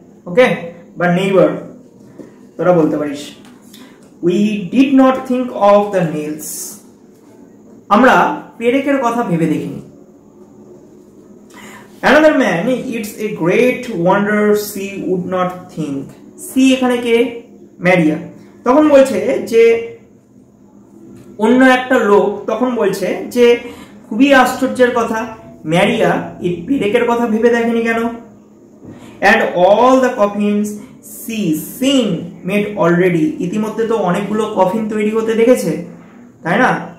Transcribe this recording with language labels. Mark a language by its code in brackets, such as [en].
[bn] ওকে, বা নেইবার তোরা বলতে পারিস। [en] we did not think of the nails, [bn] আমরা পেরেকের কথা ভেবে দেখিনি। [en] Another man, it's a great wonder she would not think. [bn] C এখানে কে? ম্যারিয়া। তখন বলছে যে অন্য একটা লোক তখন বলছে যে খুবই আশ্চর্যের কথা, ম্যারিয়া এই পেরেকের কথা ভেবে দেখেনি কেন? [en] And all the coffins she seen made already, [bn] ইতিমধ্যে তো অনেকগুলো কফিন তৈরি হতে দেখেছে, তাই না?